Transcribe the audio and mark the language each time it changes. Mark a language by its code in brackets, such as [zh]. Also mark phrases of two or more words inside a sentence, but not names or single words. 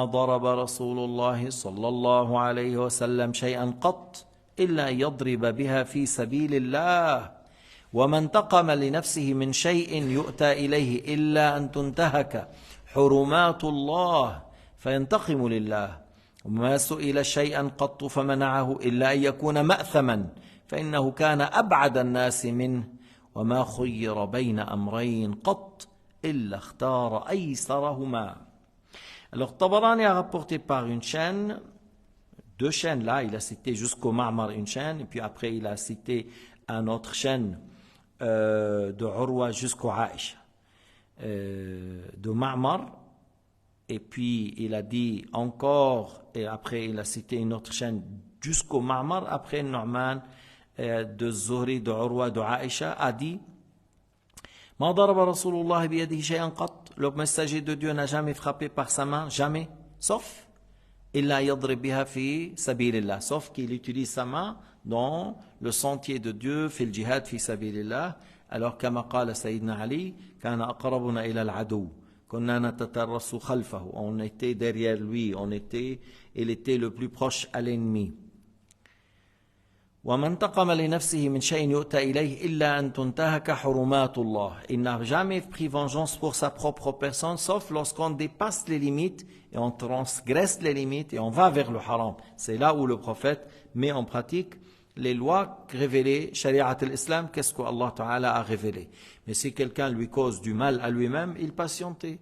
[ar] ضرب رسول الله صلى الله عليه وسلم شيئا قط إلا يضرب بها في سبيل الله وما انتقم لنفسه من شيء يؤتى إليه إلا أن تنتهك حرمات الله فينتقم لله وما سئل شيئا قط فمنعه إلا أن يكون مأثما فإنه كان أبعد الناس منه وما خير بين أمرين قط إلا اختار أيسرهما. [fr] Alors Tabarani a rapporté par une chaîne, deux chaînes là, il a cité jusqu'au Ma'mar une chaîne, et puis après il a cité une autre chaîne de Urwa jusqu'au Aïcha, de Ma'mar, et puis il a dit encore, et après il a cité une autre chaîne jusqu'au Ma'mar, après Nu'man de Zuhri, de Urwa, de Aïcha, a dit [ar] ما ضرب رسول الله بيده شيئا قط. [fr] Le messager de Dieu n'a jamais frappé par sa main, jamais, sauf [ar] إلا يضرب بها في سبيل الله, [fr] sauf qu'il utilise sa main dans le sentier de Dieu, [ar] في الجهاد في سبيل الله. Alors كما قال سيدنا علي، كان أقربنا إلى العدو، كنا نتترس خلفه, [fr] on était derrière lui, il était le plus proche à l'ennemi. [ar] وَمَنْ تَقَمَ لِنَفْسِهِ مِنْ شَيْءٍ يُؤْتَى إِلَيْهِ إِلَّا أَنْ تُنْتَهَكَ حُرُمَاتُ اللَّهِ. [fr] Il n'a jamais pris vengeance pour sa propre personne, sauf lorsqu'on dépasse les limites et on transgresse les limites et on va vers le haram. C'est là où le prophète met en pratique les lois révélées, [ar] شريعة الإسلام, [fr] qu'est-ce qu' [ar] الله تعالى [fr] a révélé. Mais si quelqu'un lui cause du mal à lui-même, il patientait.